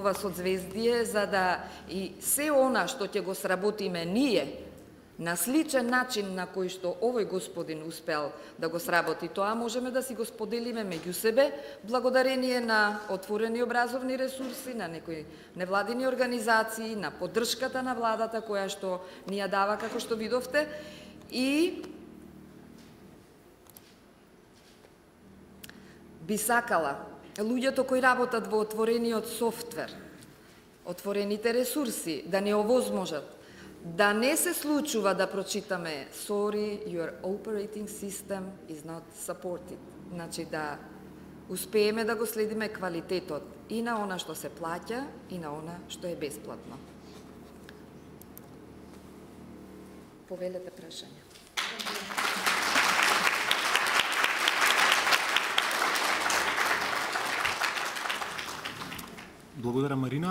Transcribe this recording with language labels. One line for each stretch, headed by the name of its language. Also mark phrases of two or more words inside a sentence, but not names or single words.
Macedonian: ова созвездие, за да и се она што ќе го сработиме ние на сличен начин на кој што овој господин успел да го сработи тоа, можеме да си го споделиме меѓу себе, благодарение на отворени образовни ресурси, на некои невладини организации, на поддршката на владата која што ни ја дава, како што видовте, и би сакала луѓето кои работат во отворениот софтвер, отворените ресурси, да не овозможат да не се случува да прочитаме
English: sorry, your operating system is not supported.
Macedonian: Значи да успееме да го следиме квалитетот и на она што се плаќа и на она што е бесплатно. Повелете прашања. Благодарам, Марина.